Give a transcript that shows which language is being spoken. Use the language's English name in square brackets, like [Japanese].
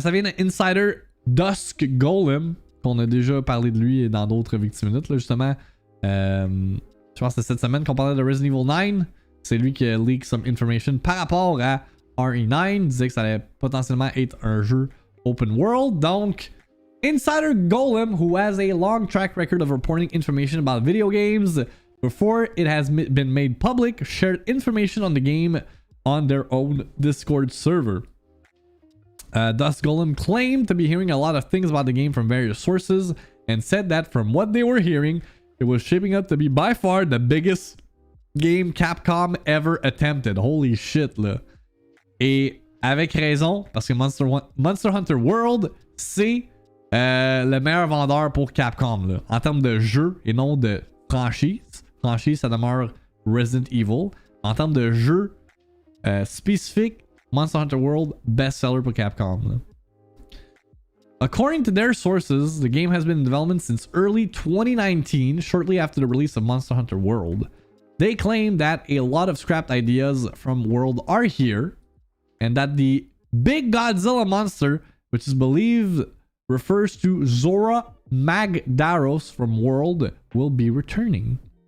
[French] Ça vient d'Insider Dusk Golem, qu'on a déjà parlé de lui dans d'autres VIICTIIMINUTE, là, justement. Je pense que c'est cette semaine qu'on parlait de Resident Evil 9. C'est lui qui a [English] leak some information [French] par rapport à RE9. Il disait que ça allait potentiellement être un jeu open world. Donc, [English] Insider Golem, who has a long track record of reporting information about video games before it has been made public, shared information on the game on their own Discord server. Dusk Golem claimed to be hearing a lot of things about the game from various sources and said that from what they were hearing, it was shaping up to be by far the biggest game Capcom ever attempted. Holy shit, là. [French] Et avec raison, parce que Monster Hunter World, c'est le meilleur vendeur pour Capcom, là. En termes de jeu et non de franchise. Franchise, ça demeure Resident Evil. En termes de jeu spécifique, Monster Hunter World, bestseller pour Capcom, là. [English] According to their sources, the game has been in development since early 2019, shortly after the release of Monster Hunter World. They claim that a lot of scrapped ideas from World are here, and that the big Godzilla monster, which is believed refers to Zora Magdaros from World, will be returning.